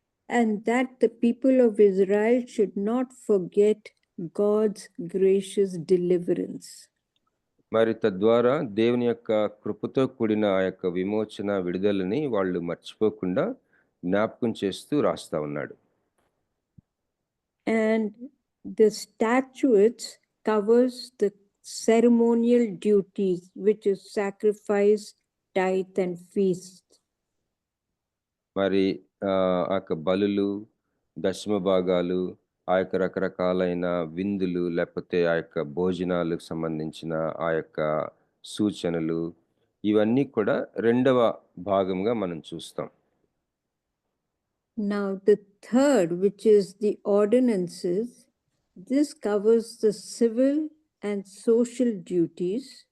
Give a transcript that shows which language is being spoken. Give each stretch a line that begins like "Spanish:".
English: And that the people of Israel should not forget God's gracious deliverance.
Telugu: మరి తద్వారా దేవుని యొక్క కృపతో కూడిన ఆ యొక్క విమోచన విడుదలని వాళ్ళు మర్చిపోకుండా జ్ఞాపకం చేస్తూ రాస్తా ఉన్నాడు.
English: And the statutes covers the ceremonial duties, which is sacrifice, tithe and feast.
Telugu: మరి ఆ యొక్క బలులు, దశమ భాగాలు, ఆ యొక్క రకరకాలైన విందులు, లేకపోతే ఆ యొక్క భోజనాలకు సంబంధించిన ఆ యొక్క సూచనలు, ఇవన్నీ కూడా రెండవ భాగంగా మనం చూస్తాం.
English: Now the third, which is the ordinances, this covers the civil and social duties.